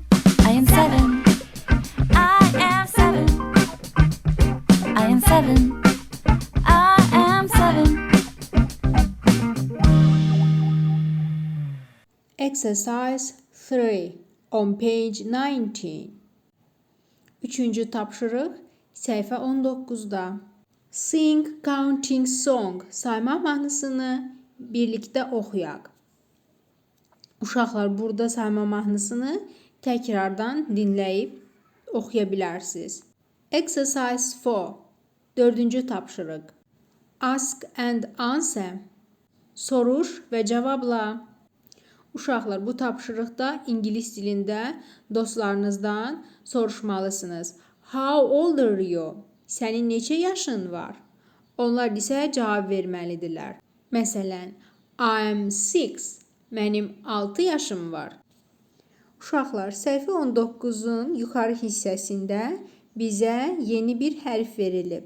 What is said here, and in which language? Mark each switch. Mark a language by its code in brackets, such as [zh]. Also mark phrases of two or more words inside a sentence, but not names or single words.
[en] I am 7. I am 7. I am 7. I am 7. Exercise 3 on page 19. [az] Üçüncü tapşırıq, səhifə 19-da. [en] Sing counting song. [az] Sayma mahnısını birlikdə oxuyaq. Uşaqlar burada sayma mahnısını təkrardan dinləyib oxuya bilərsiniz. [en] Exercise 4. [az] 4-cü tapşırıq. [en] Ask and answer. [az] Soruş və cavabla. Uşaqlar, bu tapşırıqda ingilis dilində dostlarınızdan soruşmalısınız. [en] How old are you? [az] Sənin neçə yaşın var? Onlar isə cavab verməlidirlər. Məsələn, [en] I'm 6. [az] Mənim 6 yaşım var. Uşaqlar, səhifə 19-un yuxarı hissəsində bizə yeni bir hərf verilib.